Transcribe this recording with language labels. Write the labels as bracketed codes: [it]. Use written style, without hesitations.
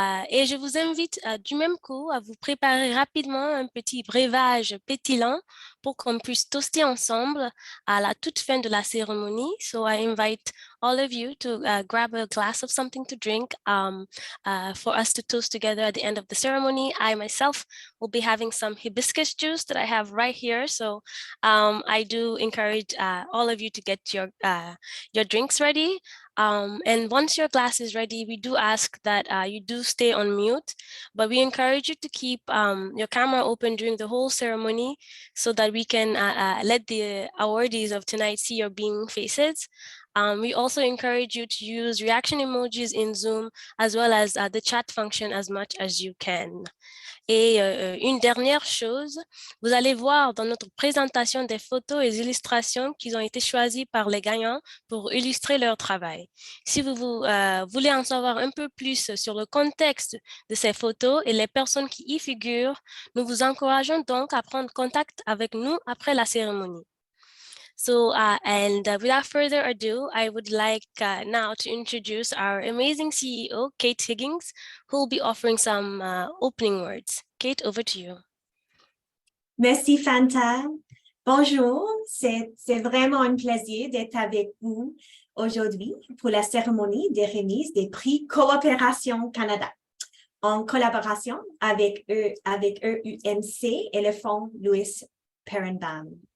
[fr] Et je vous invite du même coup à vous préparer rapidement un petit breuvage pétillant pour qu'on puisse toaster ensemble à la toute fin de la cérémonie. [en] So I invite all of you to grab a glass of something to drink for us to toast together at the end of the ceremony. I myself will be having some hibiscus juice that I have right here. So I do encourage all of you to get your drinks ready. And once your glass is ready, we do ask that you do stay on mute, but we encourage you to keep your camera open during the whole ceremony so that we can let the awardees of tonight see your beaming faces. We also encourage you to use reaction emojis in Zoom as well as the chat function as much as you can. [fr] Et une dernière chose, vous allez voir dans notre présentation des photos et illustrations qui ont été choisies par les gagnants pour illustrer leur travail. Si vous voulez en savoir un peu plus sur le contexte de ces photos et les personnes qui y figurent, nous vous encourageons donc à prendre contact avec nous après la cérémonie. [en] So, without further ado, I would like now to introduce our amazing CEO, Kate Higgins, who will be offering some opening words. Kate, over to you. [fr] Merci, Fanta. Bonjour, c'est vraiment un plaisir d'être avec vous aujourd'hui pour la cérémonie des remises des prix Coopération Canada, en collaboration avec EUMC et le fonds Lewis Perinbam.